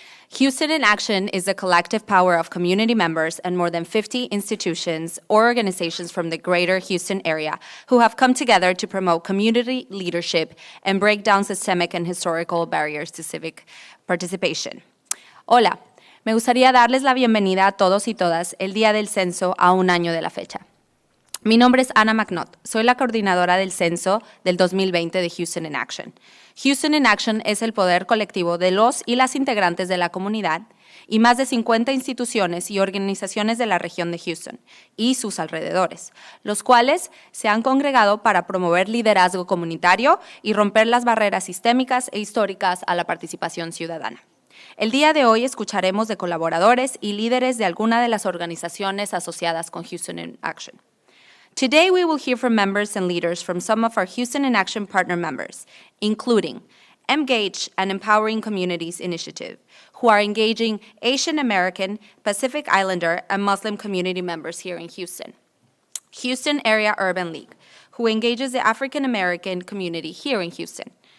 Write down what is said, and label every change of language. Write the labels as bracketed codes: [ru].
[en] Houston in Action is a collective power of community members and more than 50 institutions or organizations from the greater Houston area who have come together to promote community leadership and break down systemic and historical barriers to civic participation. [es] Hola, me gustaría darles la bienvenida a todos y todas el día del censo a un año de la fecha. Mi nombre es Anna McNaught. Soy la coordinadora del censo del 2020 de Houston in Action. Houston in Action es el poder colectivo de los y las integrantes de la comunidad y más de 50 instituciones y organizaciones de la región de Houston y sus alrededores, los cuales se han congregado para promover liderazgo comunitario y romper las barreras sistémicas e históricas a la participación ciudadana. El día de hoy escucharemos de colaboradores y líderes de alguna de las organizaciones asociadas con Houston in Action. [en] Today, we will hear from members and leaders from some of our Houston in Action partner members, including Engage and Empowering Communities Initiative, who are engaging Asian American, Pacific Islander, and Muslim community members here in Houston. Houston Area Urban League, who engages the African American community here in Houston.